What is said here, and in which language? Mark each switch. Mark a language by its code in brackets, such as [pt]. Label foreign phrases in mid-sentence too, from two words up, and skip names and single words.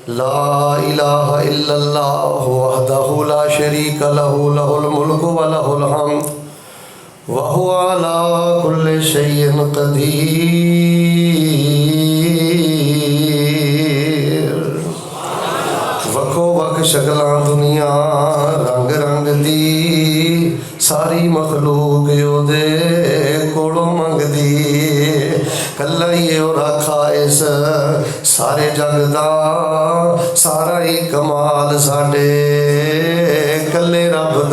[ar] لا إله إلا الله وحده لا شريك له له الملك وله الحمد وهو على كل شيء قدير. [pa] وکھو وکھ شکلاں دنیا رنگ رنگ دی ساری مخلوق اودے کولوں منگدی. کلا ہی اور آکھا اس سارے جگ دا سارا ہی کمال ساڈے کلے رب دا.